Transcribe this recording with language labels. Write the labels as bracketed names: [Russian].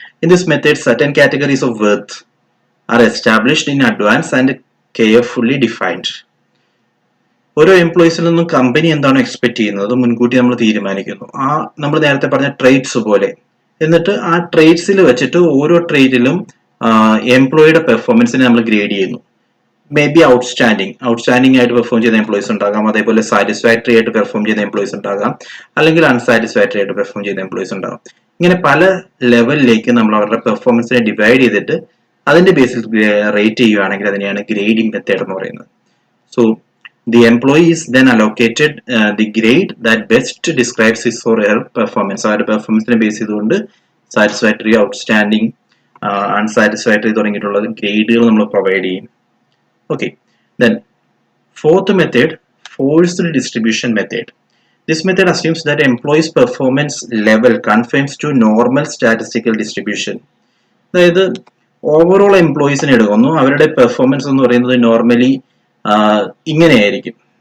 [English] In this method, certain categories of worth are established in advance and carefully defined. [Malayalam] ഓരോ എംപ്ലോയീസിൽ നിന്നും company എന്താണോ expect ചെയ്യുന്നത് മുൻകൂട്ടി നമ്മൾ തീരുമാനിക്കുന്നു. നമ്മൾ നേരത്തെ പറഞ്ഞ ട്രേറ്റ്സ് പോലെ. എന്നിട്ട് ആ ട്രേറ്റ്സിൽ വെച്ചിട്ട് ഓരോ ട്രേറ്റിലും എംപ്ലോയിയുടെ പെർഫോമൻസിനെ നമ്മൾ ഗ്രേഡ് ചെയ്യുന്നു. മേ ബി ഔട്ട്സ്റ്റാൻഡിംഗ് ആയിട്ട് പെർഫോം ചെയ്ത എംപ്ലോയീസ് ഉണ്ടാകാം, അതേപോലെ സാറ്റിസ്ഫാക്ടറി ആയിട്ട് പെർഫോം ചെയ്ത എംപ്ലോയീസ് ഉണ്ടാകാം, അല്ലെങ്കിൽ അൺസാറ്റിസ്ഫാക്ടറി ആയിട്ട് പെർഫോം ചെയ്ത എംപ്ലോയീസ് ഉണ്ടാകാം. ഇങ്ങനെ പല ലെവലിലേക്ക് നമ്മൾ അവരുടെ പെർഫോമൻസിനെ ഡിവൈഡ് ചെയ്തിട്ട് അതിന്റെ ബേസിൽ റേറ്റ് ചെയ്യുകയാണെങ്കിൽ അതിനെയാണ് ഗ്രേഡിംഗ് മെത്തേഡ് എന്ന് പറയുന്നത്. [English] So the employee is then allocated the grade that best describes his or her performance. [Malayalam] അവരുടെ പെർഫോമൻസിനെ ബേസ് ചെയ്തുകൊണ്ട് സാറ്റിസ്ഫാക്ടറി, ഔട്ട്സ്റ്റാൻഡിംഗ്, അൺസാറ്റിസ്ഫാക്ടറി തുടങ്ങിയിട്ടുള്ള ഗ്രേഡുകൾ നമ്മൾ പ്രൊവൈഡ് ചെയ്യും. [English] Okay, then fourth method, forced distribution method. This method assumes that employees' performance level conforms to normal statistical distribution. [Malayalam] അതായത് overall എംപ്ലോയീസിനെ എടുക്കുന്നു, അവരുടെ performance എന്ന് പറയുന്നത് നോർമലി ഇങ്ങനെയായിരിക്കും.